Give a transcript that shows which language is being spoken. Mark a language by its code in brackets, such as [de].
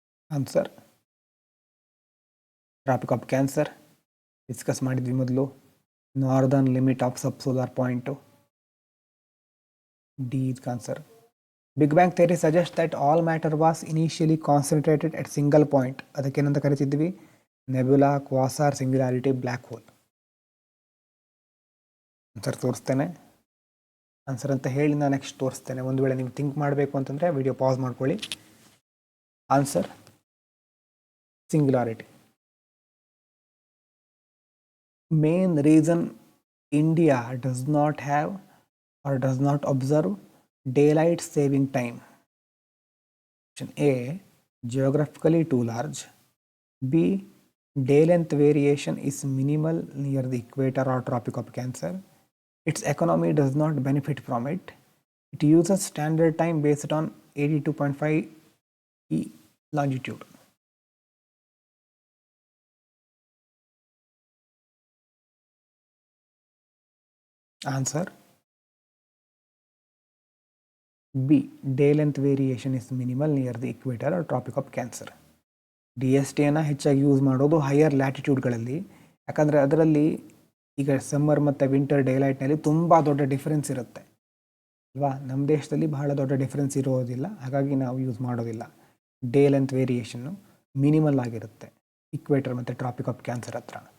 [kn] Answer traffic of cancer. Discuss ಮಾಡಿದ್ವಿ ಮೊದಲು. Northern limit of sub solar point [en] D is answer. Big Bang theory suggests that all matter was initially concentrated at single point. [kn] ಅದಕ್ಕೇನಂತ ಕರಿತಿದ್ವಿ? [en] Nebula, quasar, singularity, black hole. [kn] Answer ತೋರಿಸ್ತೇನೆ. Answer ಅಂತ ಹೇಳಿ ನಾನು next ತೋರಿಸ್ತೇನೆ. ಒಂದು ವೇಳೆ ನೀವು ಥಿಂಕ್ ಮಾಡಬೇಕು ಅಂತಂದರೆ ವಿಡಿಯೋ ಪಾಸ್ ಮಾಡ್ಕೊಳ್ಳಿ. [en] Answer singularity. Main reason India does not have or does not observe daylight saving time. Option A, geographically too large. B, day length variation is minimal near the equator or Tropic of Cancer. Its economy does not benefit from it. It uses standard time based on 82.5 E longitude. Answer B, day length variation is minimal near the equator or Tropic of Cancer. [kn] DSTಯನ್ನು ಹೆಚ್ಚಾಗಿ use ಮಾಡೋದು higher ಲ್ಯಾಟಿಟ್ಯೂಡ್ಗಳಲ್ಲಿ. ಯಾಕಂದರೆ ಅದರಲ್ಲಿ ಈಗ summer ಮತ್ತು winter ಡೇಲೈಟ್ನಲ್ಲಿ ತುಂಬ ದೊಡ್ಡ difference ಇರುತ್ತೆ ಅಲ್ವಾ. ನಮ್ಮ ದೇಶದಲ್ಲಿ ಬಹಳ ದೊಡ್ಡ ಡಿಫರೆನ್ಸ್ ಇರೋದಿಲ್ಲ, ಹಾಗಾಗಿ ನಾವು ಯೂಸ್ ಮಾಡೋದಿಲ್ಲ. ಡೇ ಲೆಂತ್ ವೇರಿಯೇಷನ್ನು ಮಿನಿಮಲ್ ಆಗಿರುತ್ತೆ ಇಕ್ವೇಟರ್ ಮತ್ತು ಟ್ರಾಪಿಕ್ ಆಫ್ ಕ್ಯಾನ್ಸರ್ ಹತ್ರ.